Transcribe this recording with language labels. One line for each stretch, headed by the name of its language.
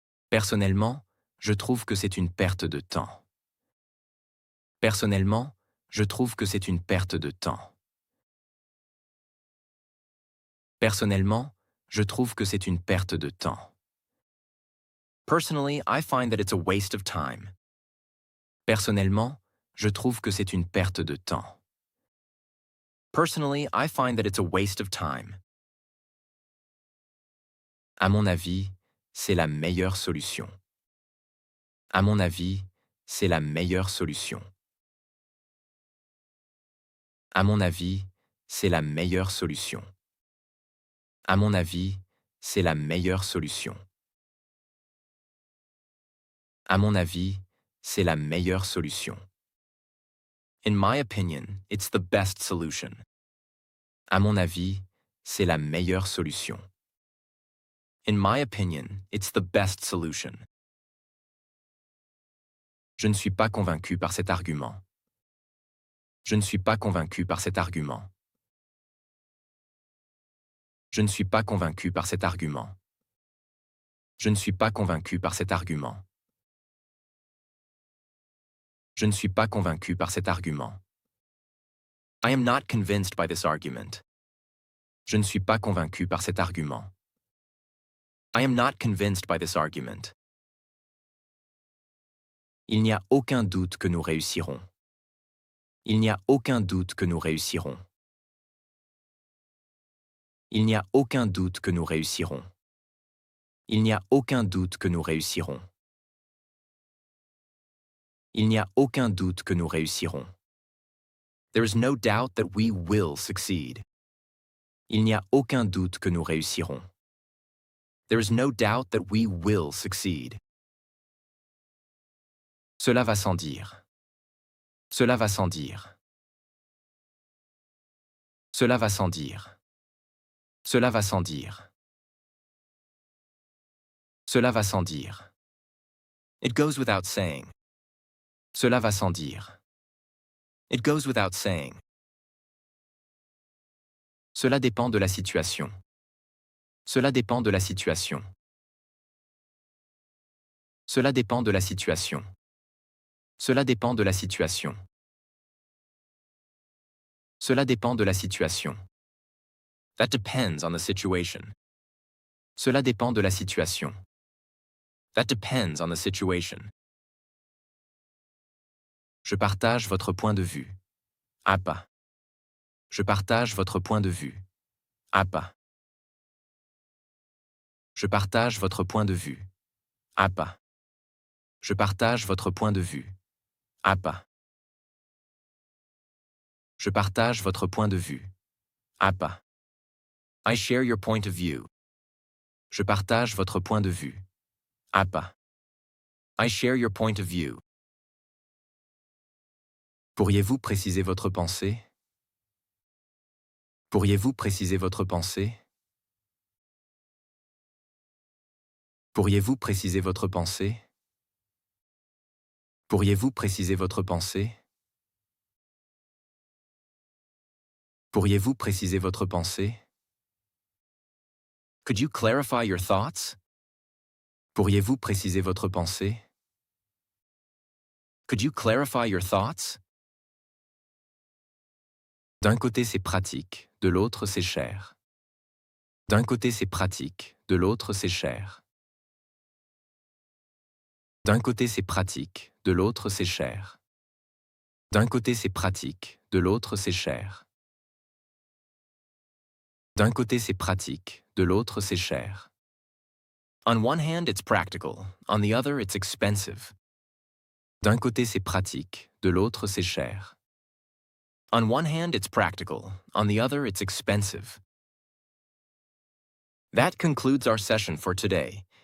French: Personnellement, je trouve que c'est une perte de temps. Personnellement, je trouve que c'est une perte de temps. Personnellement, je trouve que c'est une perte de temps.
English: Personally, I find that it's a waste of time.
French: Personnellement, je trouve que c'est une perte de temps.
English: Personally, I find that it's a waste of time.
French: À mon avis, c'est la meilleure solution. À mon avis, c'est la meilleure solution. À mon avis, c'est la meilleure solution. À mon avis, c'est la meilleure solution. À mon avis, c'est la meilleure solution.
English: In my opinion, it's the best solution.
French: À mon avis, c'est la meilleure solution.
English: In my opinion, it's the best solution.
French: Je ne suis pas convaincu par cet argument. Je ne suis pas convaincu par cet argument. Je ne suis pas convaincu par cet argument. Je ne suis pas convaincu par cet argument. Je ne suis pas convaincu par cet argument.
English: I am not convinced by this argument.
French: Je ne suis pas convaincu par cet argument.
English: I am not convinced by this argument.
French: Il n'y a aucun doute que nous réussirons. Il n'y a aucun doute que nous réussirons. Il n'y a aucun doute que nous réussirons. Il n'y a aucun doute que nous réussirons. Il n'y a aucun doute que nous réussirons.
English: There is no doubt that we will succeed.
French: Il n'y a aucun doute que nous réussirons.
English: There is no doubt that we will succeed.
French: Cela va sans dire. Cela va sans dire. Cela va sans dire. Cela va sans dire. Cela va sans dire.
English: It goes without saying.
French: Cela va sans dire.
English: It goes without saying.
French: Cela dépend de la situation. Cela dépend de la situation. Cela dépend de la situation. Cela dépend de la situation. Cela dépend de la situation.
English: That depends on the situation.
French: Cela dépend de la situation.
English: That depends on the situation.
French: Je partage votre point de vue. Apa. Je partage votre point de vue. Apa. Je partage votre point de vue. Apa. Je partage votre point de vue. Apa. Je partage votre point de vue. Apa.
English: I share your point of view.
French: Je partage votre point de vue. Apa.
English: I share your point of view.
French: Pourriez-vous préciser votre pensée? Pourriez-vous préciser votre pensée? Pourriez-vous préciser votre pensée? Pourriez-vous préciser votre pensée? Pourriez-vous préciser votre pensée?
English: Could you clarify your thoughts?
French: Pourriez-vous préciser votre pensée?
English: Could you clarify your thoughts?
French: D'un côté c'est pratique, de l'autre c'est cher. D'un côté c'est pratique, de l'autre c'est cher. D'un côté c'est pratique, de l'autre c'est cher. D'un côté c'est pratique, de l'autre c'est cher. D'un côté c'est pratique, de l'autre c'est cher.
English: On one hand it's practical, on the other it's expensive.
French: D'un côté c'est pratique, de l'autre c'est cher.
English: On one hand it's practical, on the other it's expensive. That concludes our session for today.